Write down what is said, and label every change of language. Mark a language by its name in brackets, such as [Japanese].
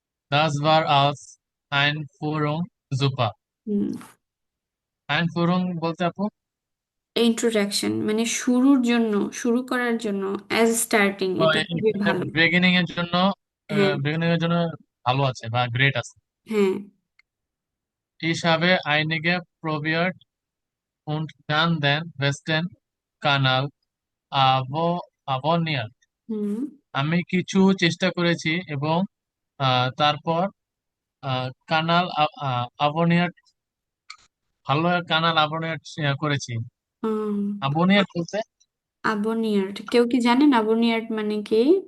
[German] Das war als Einführung super. হুম। [Bangla] আইনফুরুং বলতে আপু? Introduction মানে শুরুর জন্য, শুরু করার জন্য, [English] as starting, [Bangla] তো এটা খুবই ভালো। বিগিনিং এর জন্য, হ্যাঁ। বিগিনিং এর জন্য ভালো আছে বা গ্রেট আছে। হ্যাঁ। [German] Ich habe einige probiert und dann den Western Kanal abonniert. হুম। [Bangla] আমি কিছু চেষ্টা করেছি এবং তারপর কানাল আবনিয়াট, ভালো কানাল আবনিয়াট করেছি। আবনিয়াট বলতে আবনিয়ার্ড, কেউ কি জানেন আবনিয়ার্ড মানে কি?